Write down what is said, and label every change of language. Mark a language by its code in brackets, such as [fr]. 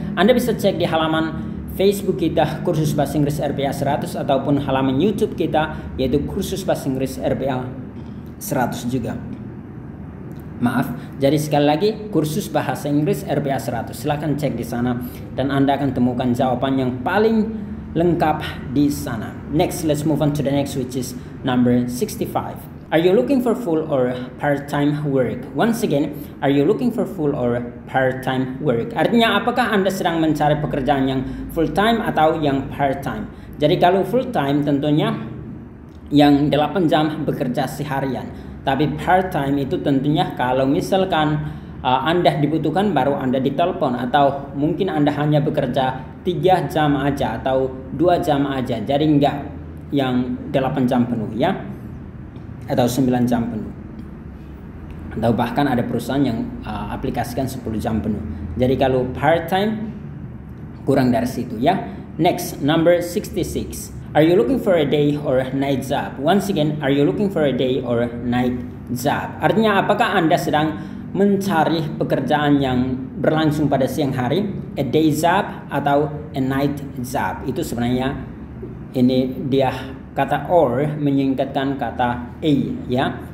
[id] Anda bisa cek di halaman Facebook kita kursus bahasa Inggris RPA 100 ataupun halaman YouTube kita yaitu kursus bahasa Inggris RPA 100 juga. Maaf, jadi sekali lagi kursus bahasa Inggris RPA 100. Silakan cek di sana dan Anda akan temukan jawaban yang paling lengkap di sana. [en] Next, let's move on to the next, which is number 65. Are you looking for full or part-time work? Once again, are you looking for full or part-time work? [id] Artinya, apakah Anda sedang mencari pekerjaan yang full-time atau yang part-time? Jadi kalau full-time tentunya yang 8 jam bekerja seharian. Tapi part-time itu tentunya kalau misalkan Anda dibutuhkan baru Anda ditelepon, atau mungkin Anda hanya bekerja 3 jam aja atau 2 jam aja. Jadi enggak yang 8 jam penuh ya, atau 9 jam penuh. Atau bahkan ada perusahaan yang aplikasikan 10 jam penuh. Jadi kalau part-time kurang dari situ ya. Next, number 66. [en] Are you looking for a day or night job? Once again, are you looking for a day or night job? [id] Artinya apakah Anda sedang mencari pekerjaan yang berlangsung pada siang hari, [en] a day job [id] atau [en] a night job? [id] Itu sebenarnya ini dia kata or menyingkatkan kata a ya.